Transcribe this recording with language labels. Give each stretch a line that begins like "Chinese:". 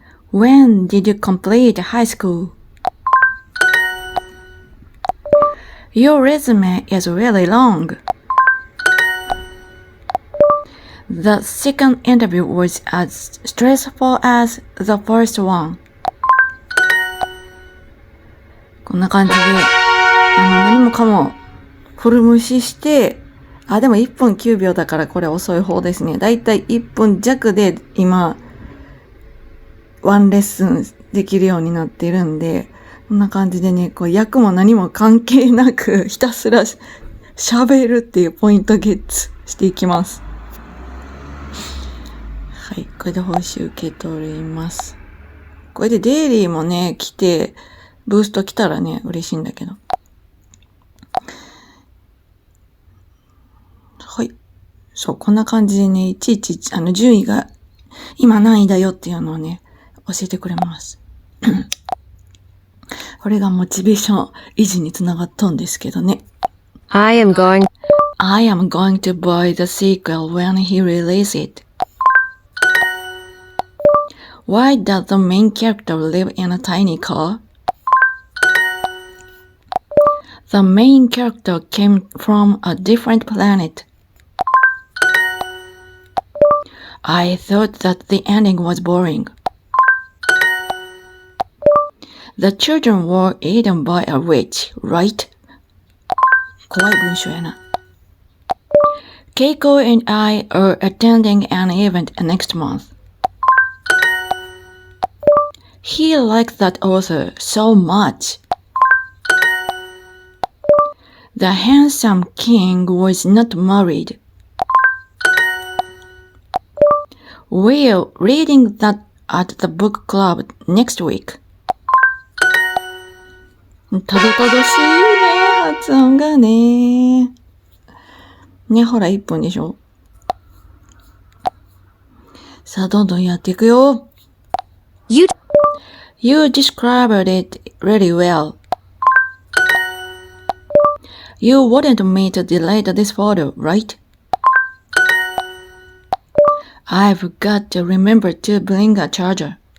English: When did you complete high school? Your resume is really long. The second interview was as stressful as the first one.
Japanese: こんな感じで、何もかもフル無視して、でも1分9秒だからこれ遅い方ですね。だいたい1分弱で今、ワンレッスンできるようになっているんで、こんな感じでね、訳も何も関係なくひたすら喋るっていうポイントゲッツしていきます。はい、これで報酬受け取ります。これでデイリーもね、来て、ブースト来たらね、嬉しいんだけど。はい。そう、こんな感じでね、いちいち、順位が今何位だよっていうのをね、教えてくれます。これがモチベーション維持につながったんですけどね。
English: I am going to buy the sequel when he releases it. Why does the main character live in a tiny car? The main character came from a different planet. I thought that the ending was boring. The children were eaten by a witch, right?
Japanese: 怖い文章やな。
English: Keiko and I are attending an event next month. He liked that author so much. The handsome king was not married. We're reading that at the book club next week.
Japanese: たどたどしいね、発音がね。ね、ほら、1分でしょ。さあ、どんどんやっていくよ。
English: You described it really well. You wanted me to delete this photo, right? I've got to remember to bring a charger.